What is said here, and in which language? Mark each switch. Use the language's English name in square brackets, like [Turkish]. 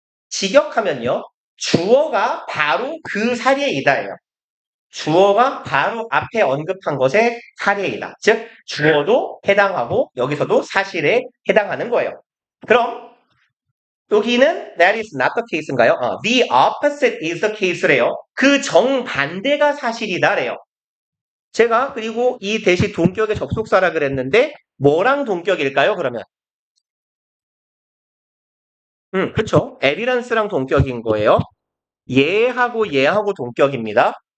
[Korean] 직역하면요. 주어가 바로 그 사례이다예요. 주어가 바로 앞에 언급한 것의 사례이다. 즉 주어도 해당하고 여기서도 사실에 해당하는 거예요. 그럼 여기는 [English] that is not the case인가요? The opposite is the case [Korean] 래요. 그 정반대가 사실이다래요. 제가 그리고 이 대시 동격의 접속사라 그랬는데 뭐랑 동격일까요? 그러면 그쵸. evidence랑 동격인 거예요. 얘하고 동격입니다.